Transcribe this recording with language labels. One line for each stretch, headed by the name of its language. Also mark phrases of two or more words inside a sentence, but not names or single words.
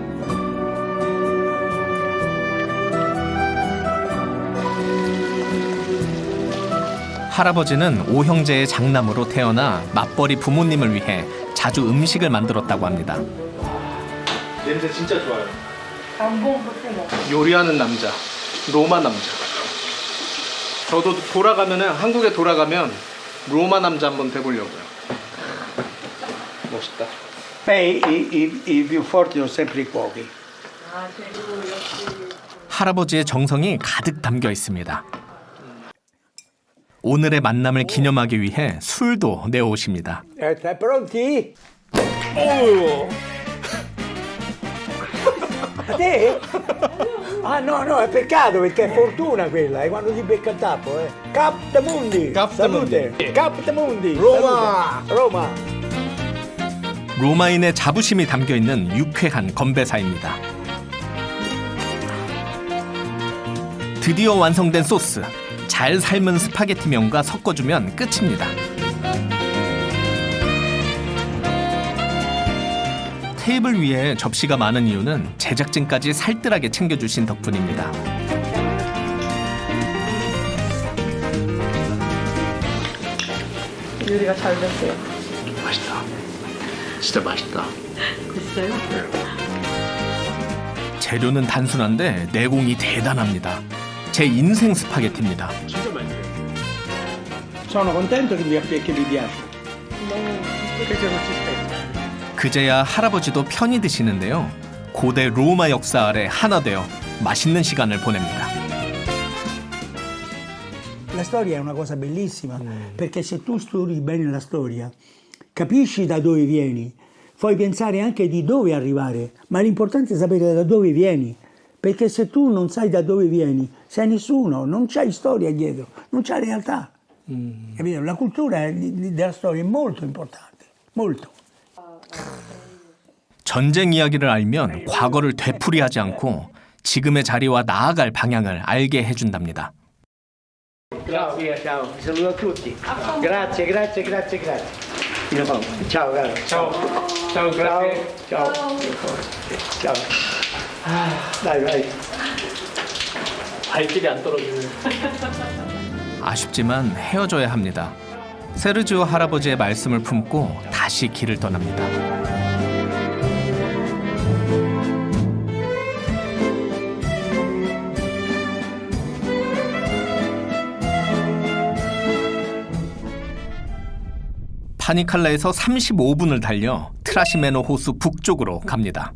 Korean: 할아버지는 5형제의 장남으로 태어나 맞벌이 부모님을 위해 자주 음식을 만들었다고 합니다. 냄새 진짜 좋아요. 요리하는 남자, 로마 남자. 저도 한국에 돌아가면 로마 남자 한번 돼보려고요. 멋있다.
Italian: I più forti sono sempre i cuochi.
Korean: 할아버지의 정성이 가득 담겨 있습니다. 오늘의 만남을 기념하기 위해 술도 내어오십니다.
Italian: Pronti?
Korean: 어우,
Italian: A te? Ah no, no, è peccato perché è fortuna quella, quando si becca il tappo, Captamundi! Captamundi. Salute! Captamundi! Roma! Salute. Roma!
Korean: 로마인의 자부심이 담겨 있는 유쾌한 건배사입니다. 드디어 완성된 소스. 잘 삶은 스파게티면과 섞어주면 끝입니다. 테이블 위에 접시가 많은 이유는 제작진까지 살뜰하게 챙겨주신 덕분입니다. 요리가 잘 됐어요. 맛있다. 진짜 맛있다. 됐어요? 재료는 단순한데 내공이 대단합니다. 제 인생 스파게티입니다.
Italian: Sono contento che vi piace.
Korean: 그제야 할아버지도 편히 드시는데요. 고대 로마 역사 아래 하나 되어 맛있는 시간을 보냅니다.
Italian: La storia è una cosa bellissima, perché se tu studi bene la storia, capisci da dove vieni, puoi pensare anche di dove arrivare, ma l'importante è sapere da dove vieni, perché se tu non sai da dove vieni, sei nessuno, non c'hai storia dietro, non c'hai realtà. Capito? La cultura della storia è molto importante, molto.
Korean: 전쟁 이야기를 알면 과거를 되풀이하지 않고 지금의 자리와 나아갈 방향을 알게 해준답니다.
Italian: Ciao, via, ciao, vi saluto a tutti. Grazie, grazie, grazie, grazie. Ciao, caro. Ciao. Ciao, grazie. Ciao. Ciao. Dai, vai.
Korean: 발길이 안 떨어지네. 아쉽지만 헤어져야 합니다. 세르지오 할아버지의 말씀을 품고 다시 길을 떠납니다. 파니칼라에서 35분을 달려 트라시메노 호수 북쪽으로 갑니다.